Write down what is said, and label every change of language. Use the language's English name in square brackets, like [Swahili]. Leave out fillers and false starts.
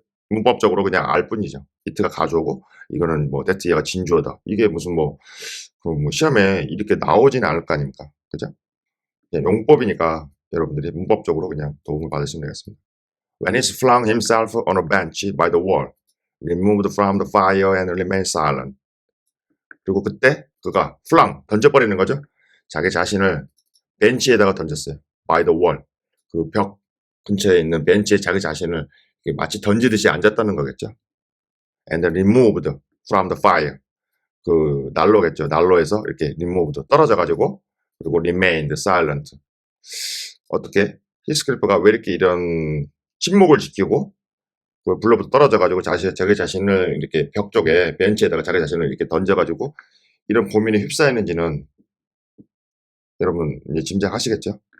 [Korean] 문법적으로 그냥 알 뿐이죠. it가 가주어고, 이거는 뭐 that 얘가 진주어다. 이게 무슨 시험에 이렇게 나오지는 않을 거 아닙니까? 그죠? 용법이니까 여러분들이 문법적으로 그냥 도움을 받으시면 되겠습니다. [English] When he flung himself on a bench by the wall, removed from the fire and remained silent. [Korean] 그리고 그때 그가 [English] flung, [Korean] 던져버리는 거죠. 자기 자신을 벤치에다가 던졌어요. [English] by the wall. [Korean] 그 벽 근처에 있는 벤치에 자기 자신을 마치 던지듯이 앉았다는 거겠죠. [English] And removed from the fire. [Korean] 그 난로겠죠. 난로에서 이렇게 removed, 떨어져가지고 그리고 [English] remained silent. [Korean] 어떻게 히스클리프가 왜 이렇게 이런 침묵을 지키고 불로부터 떨어져가지고 자기 자신을 이렇게 벽 쪽에 벤치에다가 자기 자신을 이렇게 던져가지고 이런 고민에 휩싸였는지는 여러분 이제 짐작하시겠죠?